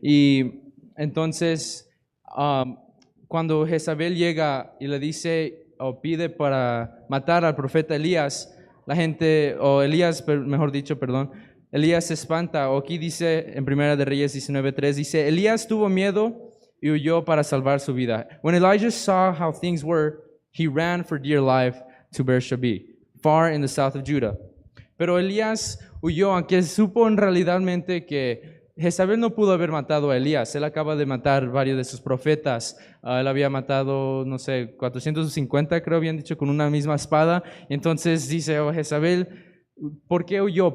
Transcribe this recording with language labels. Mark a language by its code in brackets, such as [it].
[es] Y entonces, cuando Jezabel llega y le dice o pide para matar al profeta Elías, la gente, o Elías, mejor dicho, perdón, Elías se espanta. O aquí dice en Primera de Reyes 19:3, dice, Elías tuvo miedo y huyó para salvar su vida. [en] When Elijah saw how things were, he ran for dear life to Beersheba, far in the south of Judah. [es] Pero Elías huyó, aunque supo en realidadmente que Jezabel no pudo haber matado a Elías. Él acaba de matar varios de sus profetas. Él había matado, no sé, 450, creo habían dicho, con una misma espada. Entonces dice, oh, Jezabel, ¿por qué huyó?